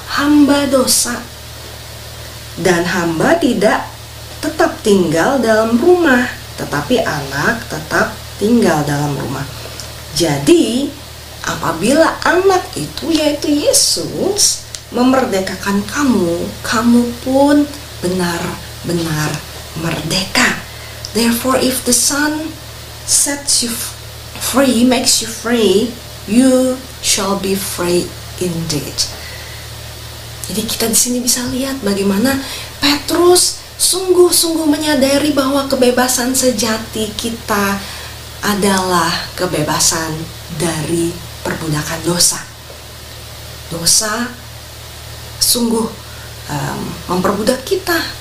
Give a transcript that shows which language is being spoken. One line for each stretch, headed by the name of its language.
Indonesian: Hamba dosa. Dan hamba tidak tetap tinggal dalam rumah, tetapi anak tetap tinggal dalam rumah. Jadi apabila anak itu, yaitu Yesus, memerdekakan kamu, kamu pun benar-benar merdeka.
English: Therefore if the Son sets you free, makes you free, you shall be free indeed.
Indonesian: Jadi kita di sini bisa lihat bagaimana Petrus sungguh-sungguh menyadari bahwa kebebasan sejati kita adalah kebebasan dari perbudakan dosa. Dosa sungguh memperbudak kita.